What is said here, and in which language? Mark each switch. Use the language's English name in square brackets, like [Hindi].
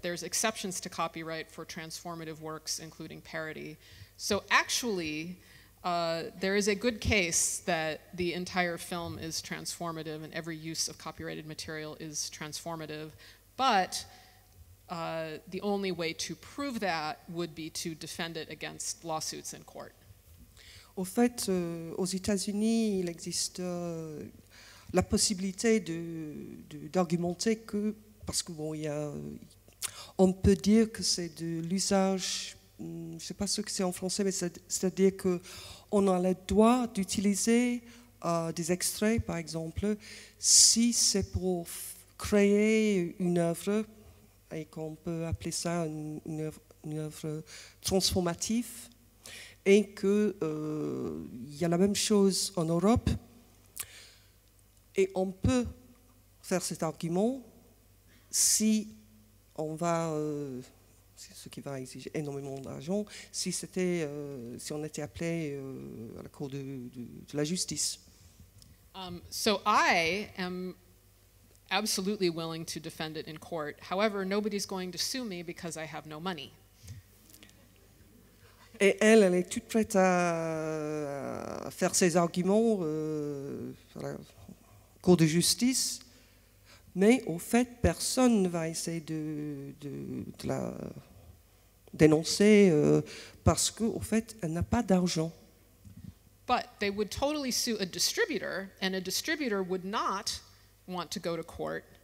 [English] There's exceptions to copyright for transformative works, including parody. So actually, there is a good case that the entire film is transformative and every use of copyrighted material is transformative, but the only way to prove that would be to defend it against lawsuits in court. [French] Au fait, aux États-Unis, il existe la possibilité d'argumenter que, parce que bon, on peut dire que c'est de l'usage, je ne sais pas ce que c'est en français, mais c'est-à-dire qu'on a le droit d'utiliser des extraits, par exemple, si c'est pour créer une œuvre, et qu'on peut appeler ça une œuvre transformative, et qu'il y a la même chose en Europe, et on peut faire cet argument si on va, ce qui va exiger énormément d'argent, si on était appelé à la Cour de la justice. [English] So I am absolutely willing to defend it in court. However, nobody's going to sue me because I have no money. [French] Et elle est toute prête à faire ses arguments à la Cour de justice, mais au fait, personne ne va essayer de la dénoncer parce qu'au fait, elle n'a pas d'argent. [English] But they would totally sue a distributor, and a distributor would not want to go to court.